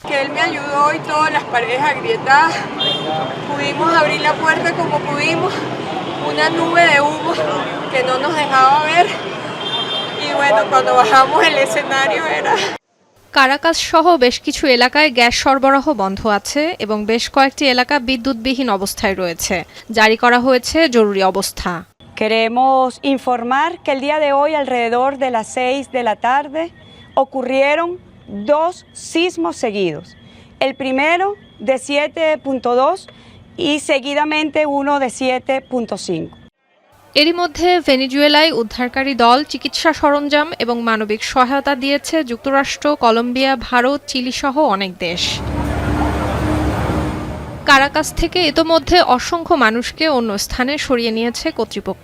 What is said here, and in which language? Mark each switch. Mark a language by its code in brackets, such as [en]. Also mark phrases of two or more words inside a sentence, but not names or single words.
[bn] কারাকাস সহ বেশ কিছু এলাকায় গ্যাস সরবরাহ বন্ধ আছে এবং বেশ কয়েকটি এলাকা বিদ্যুৎবিহীন অবস্থায় রয়েছে। জারি করা হয়েছে জরুরি অবস্থা। [es] Queremos informar que el día de hoy alrededor de las 6 de la tarde ocurrieron 2 sismos seguidos. El primero de 7.2 y seguidamente uno de 7.5. [bn] এরই মধ্যে ভেনেজুয়েলায় উদ্ধারকারী দল চিকিৎসা সরঞ্জাম এবং মানবিক সহায়তা দিয়েছে যুক্তরাষ্ট্র, কলম্বিয়া, ভারত, চিলি সহ অনেক দেশ। কারাকাস থেকে ইতোমধ্যে অসংখ্য মানুষকে অন্য স্থানে সরিয়ে নিয়েছে কর্তৃপক্ষ।